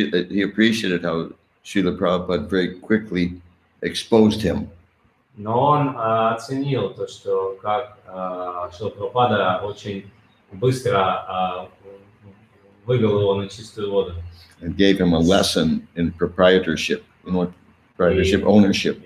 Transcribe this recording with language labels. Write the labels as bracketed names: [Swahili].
[English] he appreciated how Srila Prabhupada very quickly exposed him. [Russian] Но он оценил то, что как Шрила Прабхупада очень быстро вывел его на чистую воду. [English] And gave him a lesson in proprietorship, proprietorship, ownership.